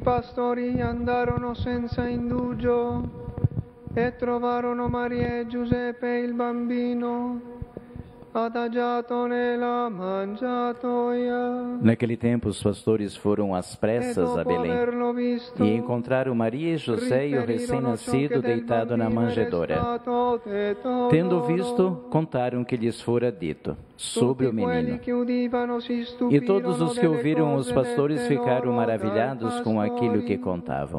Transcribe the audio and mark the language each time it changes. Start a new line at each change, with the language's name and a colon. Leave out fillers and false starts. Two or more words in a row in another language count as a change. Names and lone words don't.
Italian: pastori andarono senza indugio e trovarono Maria e Giuseppe il bambino adagiato nella mangiatoia.
Portuguese: Naquele tempo os pastores foram às pressas a Belém e encontraram Maria e José e o recém-nascido deitado na manjedoura. Tendo visto, contaram que lhes fora dito sobre o menino. E todos os que ouviram os pastores ficaram maravilhados com aquilo que contavam.